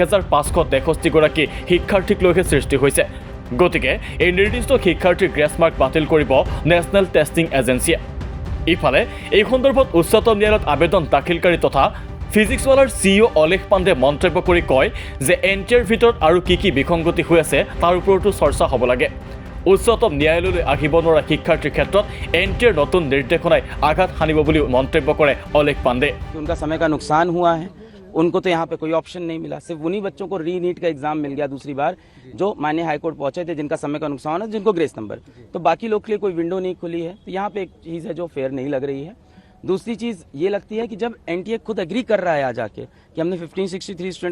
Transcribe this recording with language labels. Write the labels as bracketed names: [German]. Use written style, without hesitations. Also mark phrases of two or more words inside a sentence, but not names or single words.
[Assamese] 1563 গৰাকী শিক্ষাৰ্থীক লৈহে সৃষ্টি হৈছে গতিকে এই নিৰ্দিষ্ট শিক্ষাৰ্থীৰ গ্ৰেছ মাৰ্ক বাতিল কৰিব নেশ্যনেল টেষ্টিং এজেন্সিয়ে ইফালে এই সন্দৰ্ভত উচ্চতম ন্যায়ালয়ত আবেদন দাখিলকাৰী তথা ফিজিক্সৱালাৰ সিইঅ অলেখ পাণ্ডে মন্তব্য কৰি কয় যে এনটিএৰ ভিতৰত আৰু কি বিসংগতি হৈ আছে তাৰ ওপৰতো চৰ্চা হ'ব লাগে উচ্চতম ন্যায়ালয়লৈ আহিব নোৱাৰা শিক্ষাৰ্থীৰ ক্ষেত্ৰত এনটিএৰ নতুন নিৰ্দেশনাই আঘাত হানিব বুলি মন্তব্য কৰে অলেখ পাণ্ডে [Hindi] उनका समय का नुकसान हुआ है उनको तो यहाँ पे कोई ऑप्शन नहीं मिला सिर्फ उन्हीं बच्चों को री नीट का एग्जाम मिल गया दूसरी बार जो माननीय हाईकोर्ट पहुंचे थे जिनका समय का नुकसान है जिनको ग्रेस नंबर तो बाकी लोग के लिए कोई विंडो नहीं खुली है तो यहाँ पे एक चीज़ है जो फेयर नहीं लग रही है दूसरी चीज़ ये लगती है कि जब एनटीए खुद एग्री कर रहा है आ जाके कि हमने 1563 स्टूडेंट्स